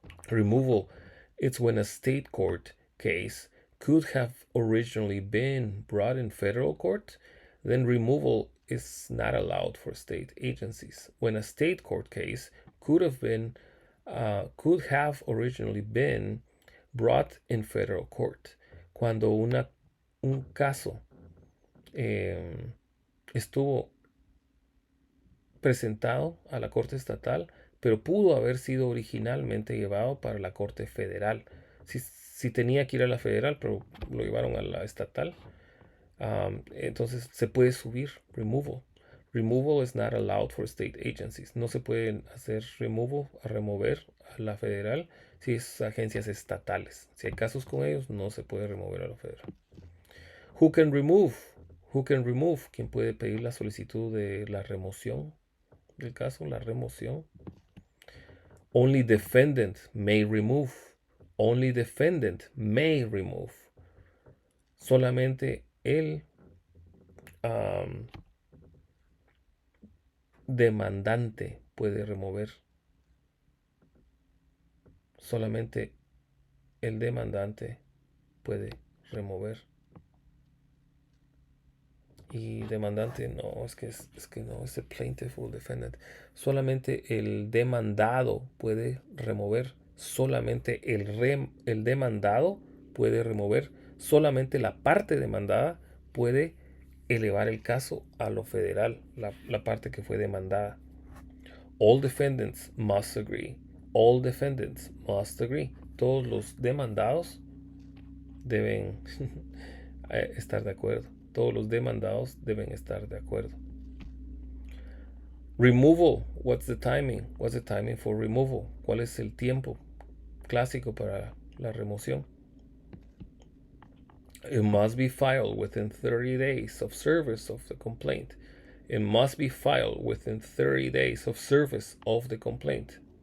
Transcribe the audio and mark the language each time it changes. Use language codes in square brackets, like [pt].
[en] Removal, it's when a state court case could have originally been brought in federal court, then removal is not allowed for state agencies. When a state court case could have originally been brought in federal court. [es] Cuando un caso estuvo presentado a la Corte Estatal, pero pudo haber sido originalmente llevado para la Corte Federal. Si tenía que ir a la Federal, pero lo llevaron a la Estatal, entonces se puede subir. [en] Removal. Removal is not allowed for state agencies. [es] No se pueden hacer remover a la Federal si es agencias estatales. Si hay casos con ellos, no se puede remover a la Federal. [en] Who can remove? Who can remove? [es] ¿Quién puede pedir la solicitud de la remoción del caso? La remoción. [en] Only defendant may remove. Only defendant may remove. [es] Solamente el demandante puede remover. Solamente el demandante puede remover. Y demandante no, es que no, es el plaintiff o defendant. Solamente el demandado puede remover. Solamente el demandado puede remover. solamente la parte demandada puede elevar el caso a lo federal, la parte que fue demandada. [en] All defendants must agree. All defendants must agree. [es] Todos los demandados deben estar de acuerdo. Todos los demandados deben estar de acuerdo. [en] Removal. What's the timing? What's the timing for removal? [es] ¿Cuál es el tiempo clásico para la remoción? [en] It must be filed within 30 days of service of the complaint. It must be filed within 30 days of service of the complaint.